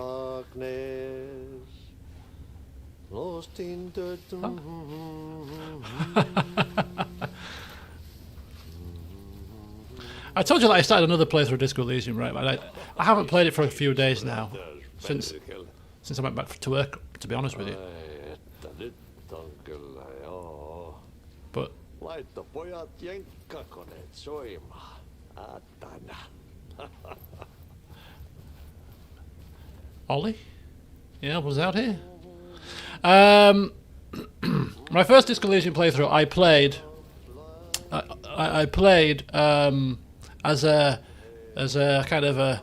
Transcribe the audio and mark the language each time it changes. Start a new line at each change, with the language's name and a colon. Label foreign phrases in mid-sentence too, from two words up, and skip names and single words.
English: darkness. Lost in the I told you that I started another playthrough of Disco Elysium, right? But I haven't played it for a few days now. Since I went back to work, to be honest with you.
Finnish: Että nyt on kyllä joo.
English: But
Finnish: Laitto pojat jenkkakoneet soimaan. Atana.
English: Ollie, yeah, was out here. My first Disco Elysium playthrough, I played as a kind of a.